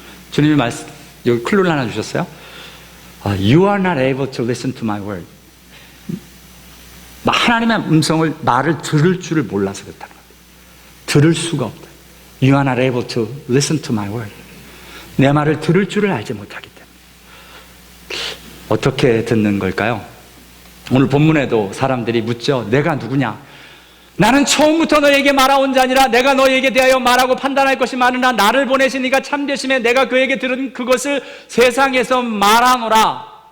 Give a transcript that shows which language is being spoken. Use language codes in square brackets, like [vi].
[ko] 주님이 여기 클루를 하나 주셨어요. [en] You are not able to listen to my word. [ko] 하나님의 음성을, 말을 들을 줄을 몰라서 그렇다는 거예요. 들을 수가 없다. [en] You are not able to listen to my word. [ko] 내 말을 들을 줄을 알지 못하기 때문에. 어떻게 듣는 걸까요? 오늘 본문에도 사람들이 묻죠. 내가 누구냐? 나는 처음부터 너에게 말하온 자니라. 내가 너에게 대하여 말하고 판단할 것이 많으나 나를 보내신 이가 참되심에 내가 그에게 들은 그것을 세상에서 말하노라.